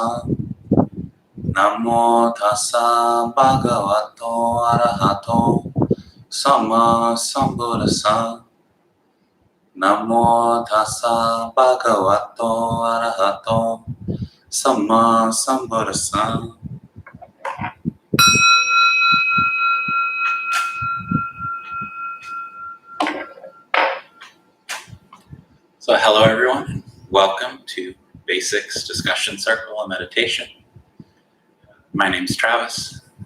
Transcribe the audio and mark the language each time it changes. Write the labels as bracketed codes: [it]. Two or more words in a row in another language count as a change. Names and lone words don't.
[pi] Namo tassa bhagavato arahato samma sambuddhassa. Namo tassa bhagavato arahato samma sambuddhassa. [en] So hello everyone, and welcome to Basics Discussion Circle and Meditation. My name's Travis.